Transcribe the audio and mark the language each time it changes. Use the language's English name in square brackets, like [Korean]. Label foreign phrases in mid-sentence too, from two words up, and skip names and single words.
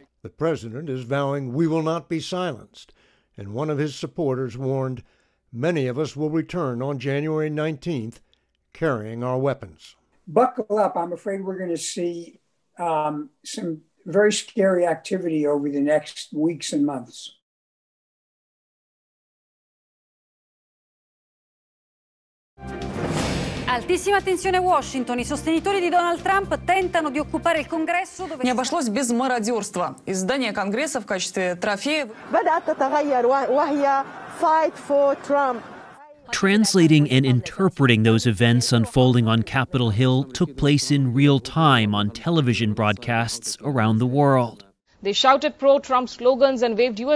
[English] The president is vowing we will not be silenced, and one of his supporters warned, many of us will return on January 19th carrying our weapons. Buckle up. I'm afraid we're going to see some very scary activity over the next weeks and months. [Italian] Altissima tensione a Washington. I sostenitori di Donald Trump tentano di occupare il Congresso dove... [Russian] Не обошлось без мародерства. Из здания Конгресса в качестве трофея... [Arabic] بدأت تتغير وهي [English] fight for Trump. Translating and interpreting those events unfolding on Capitol Hill took place in real time on television broadcasts around the world. They shouted pro-Trump slogans and waved U.S.